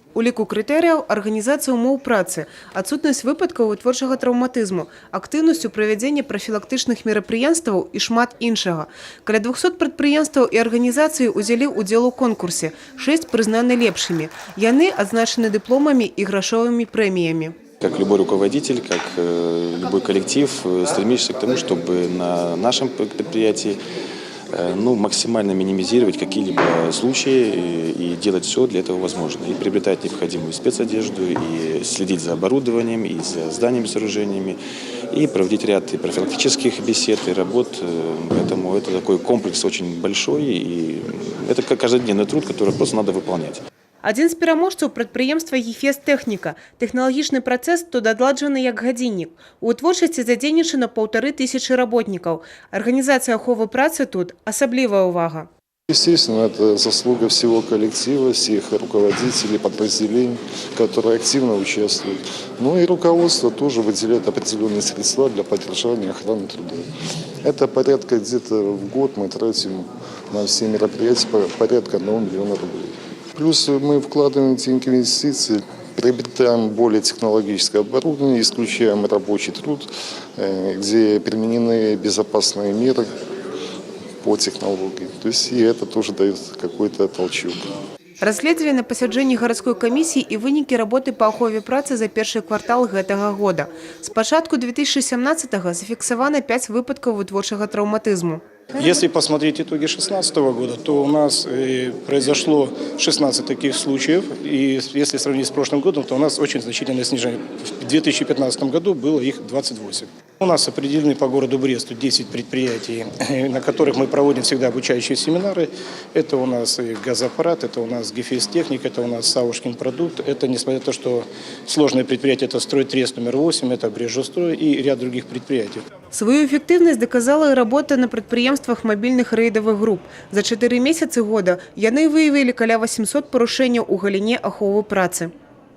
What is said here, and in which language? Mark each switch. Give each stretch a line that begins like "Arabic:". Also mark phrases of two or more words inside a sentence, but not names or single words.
Belarusian: У ліку крытэрыяў арганізацыя ўмоў працы, адсутнасць выпадкаў вытворчага траўматызму, актыўнасць у правядзенні прафілактычных мерапрыемстваў і шмат іншага. Каля 200 прадпрыемстваў і арганізацый узялі ўдзел у конкурсе, 6 прызнаны лепшымі. Яны адзначаны дыпломамі і грашовымі прэміямі.
Russian: Как любой руководитель, как любой коллектив, стремишься к тому, чтобы на нашем предприятии максимально минимизировать какие-либо случаи и делать все для этого возможно. И приобретать необходимую спецодежду, и следить за оборудованием, и за зданиями, сооружениями, и проводить ряд и профилактических бесед, и работ. Поэтому это такой комплекс очень большой, и это как каждодневный труд, который просто надо выполнять.
Belarusian: Адзін з пераможцаў прадпрыемства «Гефест Тэхніка». Тэхналагічны працэс тут адладжаны як гадзіннік. У вытворчасці задзейнічана 1500 работнікаў. Арганізацыя аховы працы тут – асаблівая ўвага.
Russian: Естественно, это заслуга всего коллектива, всех руководителей, подразделений, которые активно участвуют. Ну и руководство тоже выделяет определенные средства для поддержания охраны труда. Это порядка где-то в год мы тратим на все мероприятия порядка 1 миллиона рублей. Плюс мы вкладываем деньги в инвестиции, приобретаем более технологическое оборудование, исключаем рабочий труд, где применены безопасные меры по технологии. То есть и это тоже дает какой-то толчок.
Belarusian: Разгледзелі на пасяджэнні гарадской камісіі і вынікі работы па ахове працы за першы квартал гэтага года. З пачатку 2017-го зафіксавана 5 выпадкаў вытворчага траўматызму.
Russian: Если посмотреть итоги 2016 года, то у нас произошло 16 таких случаев. И если сравнить с прошлым годом, то у нас очень значительное снижение. В 2015 году было их 28. У нас определены по городу Бресту 10 предприятий, на которых мы проводим всегда обучающие семинары. Это у нас газоаппарат, это у нас «Гефест Техник», это у нас «Савушкин продукт». Это, несмотря на то, что сложное предприятие, это «Стройтрест номер 8», это «Брежустрой» и ряд других предприятий. Свою эффективность доказала и работа на предприемствах мобильных рейдовых групп.
Belarusian: За 4 месяцы года яны выявили каля 800 парушэнняў у галіне аховы працы.